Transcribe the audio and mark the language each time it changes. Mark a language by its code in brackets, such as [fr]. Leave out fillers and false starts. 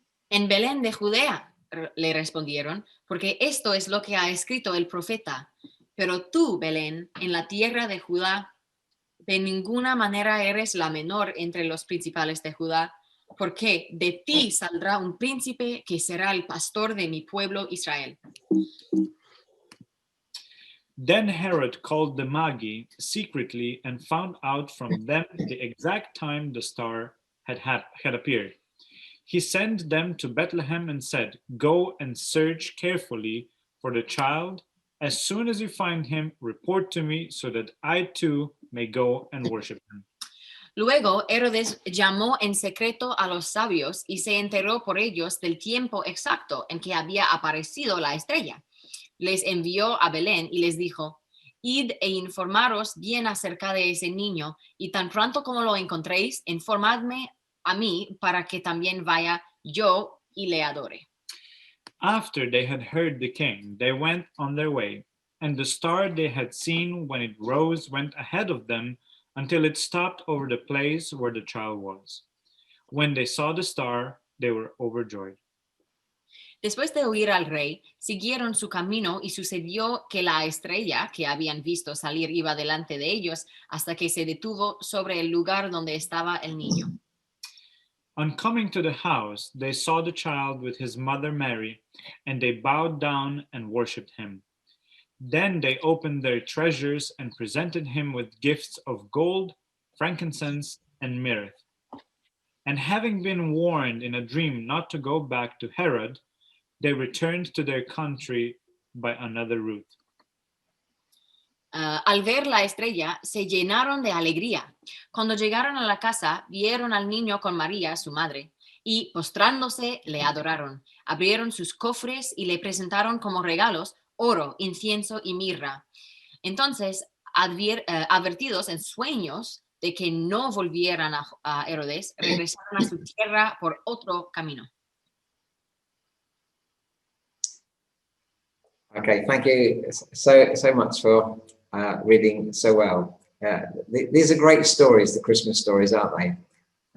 [es] En Belén de Judea, le respondieron, porque esto es lo que ha escrito el profeta. Pero tú, Belén, en la tierra de Judá, de ninguna manera eres la menor entre los principales de Judá, porque de ti saldrá un príncipe que será el pastor de mi pueblo Israel. [en] Then Herod called the Magi secretly and found out from them the exact time the star had appeared. He sent them to Bethlehem and said, "Go and search carefully for the child. As soon as you find him, report to me so that I too may go and worship him." [es] Luego Herodes llamó en secreto a los sabios y se enteró por ellos del tiempo exacto en que había aparecido la estrella. Les envió a Belén y les dijo, "Id e informaros bien acerca de ese niño, y tan pronto como lo encontréis, informadme a mí para que también vaya yo y le adore." [en] After they had heard the king, they went on their way, and the star they had seen when it rose went ahead of them until it stopped over the place where the child was. When they saw the star, they were overjoyed. [es] Después de oír al rey, siguieron su camino y sucedió que la estrella que habían visto salir iba delante de ellos hasta que se detuvo sobre el lugar donde estaba el niño. [en] On coming to the house, they saw the child with his mother Mary, and they bowed down and worshipped him. Then they opened their treasures and presented him with gifts of gold, frankincense, and myrrh. And having been warned in a dream not to go back to Herod, they returned to their country by another route. [es] Al ver la estrella, se llenaron de alegría. Cuando llegaron a la casa, vieron al niño con María, su madre, y postrándose, le adoraron. Abrieron sus cofres y le presentaron como regalos oro, incienso y mirra. Entonces, advertidos en sueños de que no volvieran a Herodes, regresaron a su tierra por otro camino. [en] Okay, thank you so much for reading so well. These are great stories, the Christmas stories, aren't they?